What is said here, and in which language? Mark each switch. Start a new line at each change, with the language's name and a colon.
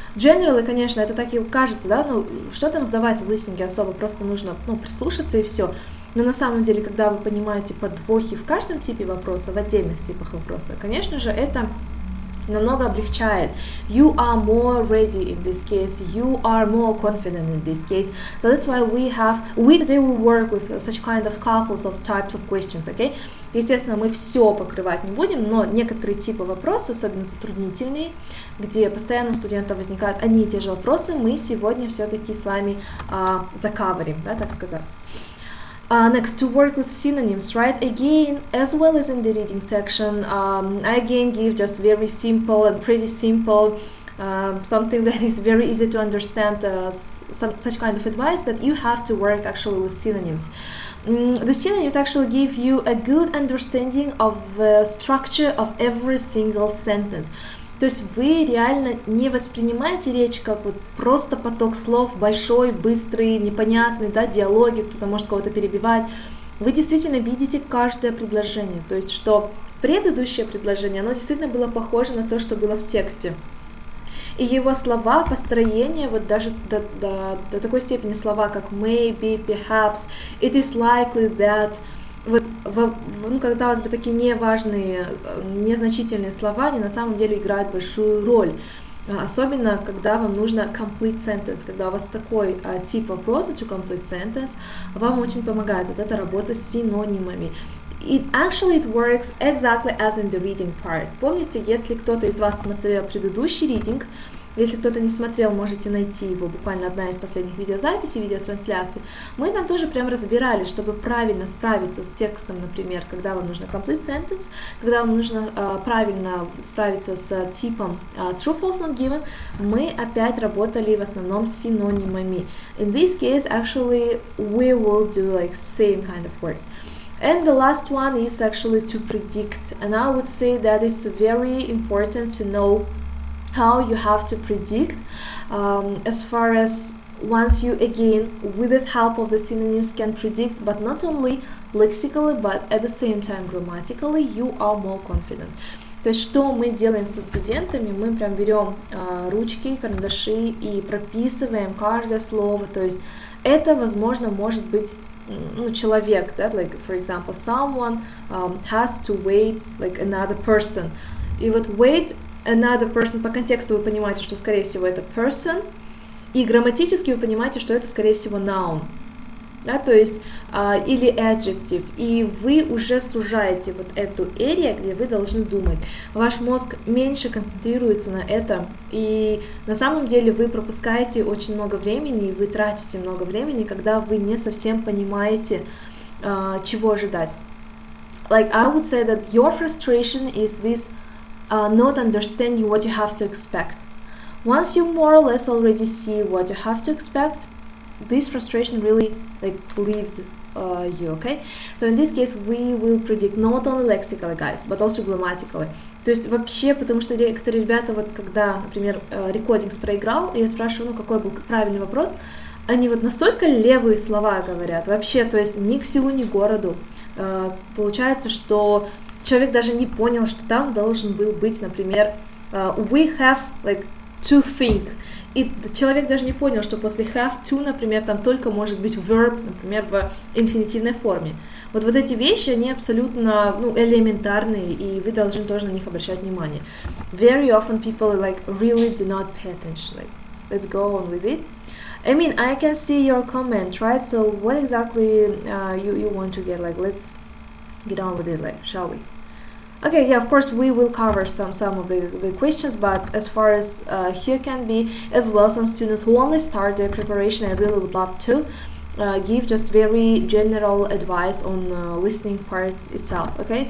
English: Generally,
Russian: конечно, это так и кажется, да, что там сдавать в листинге особо, просто нужно, прислушаться и все. Но на самом деле, когда вы понимаете подвохи в каждом типе вопроса, в отдельных типах вопроса, конечно же, это намного облегчает.
English: You are more ready in this case, you are more confident in this case. So that's why we today will work with such kind of couples of types of questions, okay?
Russian: Естественно, мы все покрывать не будем, но некоторые типы вопросов, особенно затруднительные, где постоянно у студентов возникают одни и те же вопросы, мы сегодня все-таки с вами закаварим, да, так сказать.
English: Next, to work with synonyms, right? Again, as well as in the reading section, I again give just very simple and pretty simple, something that is very easy to understand, such kind of advice that you have to work actually with synonyms. The synonyms actually give you a good understanding of the structure of every single sentence.
Russian: То есть вы реально не воспринимаете речь как вот просто поток слов, большой, быстрый, непонятный, да, диалоги, кто-то может кого-то перебивать. Вы действительно видите каждое предложение, то есть что предыдущее предложение, оно действительно было похоже на то, что было в тексте. И его слова, построение, вот даже до такой степени слова, как
English: maybe, perhaps, it is likely that,
Russian: вот, ну, казалось бы, такие неважные, незначительные слова, они на самом деле играют большую роль. Особенно, когда вам нужно
English: complete sentence,
Russian: когда у вас такой тип вопроса,
English: to complete sentence,
Russian: вам очень помогает вот эта работа с синонимами.
English: It works exactly as in the reading part.
Russian: Помните, если кто-то из вас смотрел предыдущий reading, если кто-то не смотрел, можете найти его, буквально одна из последних видеозаписей, видеотрансляций. Мы там тоже прям разбирали, чтобы правильно справиться с текстом, например, когда вам нужно
English: complete sentence,
Russian: когда вам нужно правильно справиться с типом
English: true, false, not given,
Russian: мы опять работали в основном с синонимами.
English: In this case, actually, we will do like same kind of work. And the last one is actually to predict, and I would say that it's very important to know how you have to predict, as far as once you again with the help of the synonyms can predict, but not only lexically, but at the same time grammatically, you are more confident.
Russian: То есть что мы делаем со студентами, мы прям берем ручки, карандаши и прописываем каждое слово, то есть это, возможно, может быть человек, да,
English: like for example, someone has to wait like another person,
Russian: и вот
English: wait another person,
Russian: по контексту вы понимаете, что, скорее всего, это person, и грамматически вы понимаете, что это, скорее всего, noun, да, то есть, или adjective, и вы уже сужаете вот эту area, где вы должны думать. Ваш мозг меньше концентрируется на этом, и на самом деле вы пропускаете очень много времени, и вы тратите много времени, когда вы не совсем понимаете, чего ожидать.
English: Like, I would say that your frustration is this not understanding what you have to expect. Once you more or less already see what you have to expect, this frustration really like leaves you, okay? So in this case, we will predict not only lexically, guys, but also grammatically.
Russian: То есть вообще, потому что некоторые ребята, вот когда, например, рекордингс проиграл, и я спрашиваю, какой был правильный вопрос, они вот настолько левые слова говорят, вообще, то есть ни к селу, ни к городу. Получается, что человек даже не понял, что там должен был быть, например,
English: we have like to think.
Russian: И человек даже не понял, что после
English: have to,
Russian: например, там только может быть verb, например, в инфинитивной форме. Вот эти вещи, они абсолютно элементарные, и вы должны тоже на них обращать внимание.
English: Very often people like really do not pay attention. Like, let's go on with it. I mean, I can see your comment, right? So what exactly you want to get? Like, let's get on with it, like, shall we? Okay, yeah, of course we will cover some of the questions, but as far as here can be, as well, some students who only start their preparation, I really would love to give just very general advice on listening part itself, okay?